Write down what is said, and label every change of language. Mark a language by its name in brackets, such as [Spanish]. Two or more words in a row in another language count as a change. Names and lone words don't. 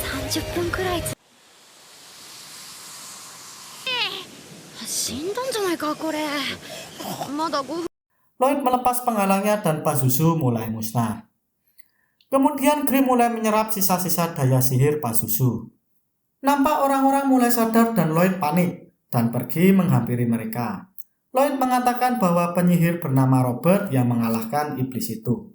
[Japanese] 30 分くらい死んだんじゃないかこれまだ5分 [Indonesian] Lloyd melepas penghalangnya dan Pazuzu mulai musnah. Kemudian Grim mulai menyerap sisa-sisa daya sihir Pazuzu. Nampak orang-orang mulai sadar dan Lloyd panik dan pergi menghampiri mereka. Lloyd mengatakan bahwa penyihir bernama Robert yang mengalahkan iblis itu.